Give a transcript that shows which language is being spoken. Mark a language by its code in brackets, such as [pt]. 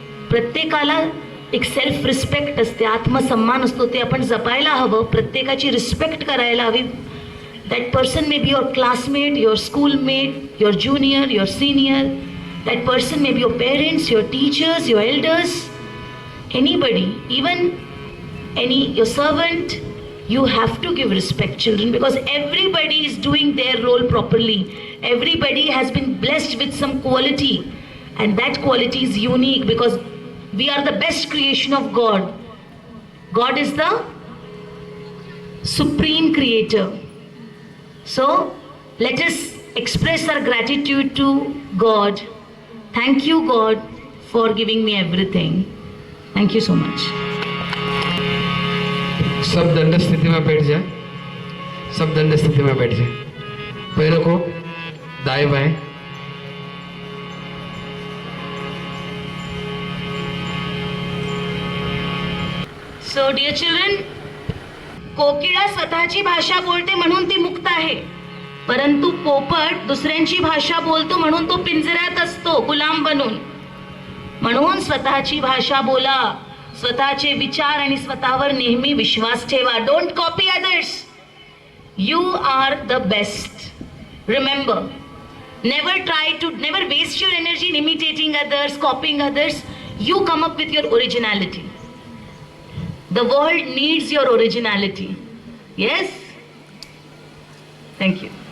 [mr] प्रत्येकाला एक self respect असते, आत्मसन्मान असतो, ते आपण जपायला हवं. प्रत्येकाची रिस्पेक्ट करायला हवी. [en] That person may be your classmate, your schoolmate, your junior, your senior. That person may be your parents, your teachers, your elders, anybody, even your servant. You have to give respect, children, because everybody is doing their role properly. Everybody has been blessed with some quality, and that quality is unique because we are the best creation of God. God is the supreme creator. So let us express our gratitude to God. Thank you, God, for giving me everything. Thank you so much. [hi] सब दंड स्थिति में बैठ जाए. सब दंड स्थिति में बैठ जाए. पैरों को दाएं बाएं. [en] So dear children, [mr] कोकिळा स्वतःची भाषा बोलते म्हणून ती मुक्त आहे, परंतु पोपट दुसऱ्यांची भाषा बोलतो म्हणून तो पिंजऱ्यात असतो गुलाम बनून. म्हणून स्वतःची भाषा बोला, स्वतःचे विचार आणि स्वतःवर नेहमी विश्वास ठेवा. [en] Don't copy others. You are the best. Remember, never waste your energy in imitating others, copying others. You come up with your originality. The world needs your originality. Yes? Thank you.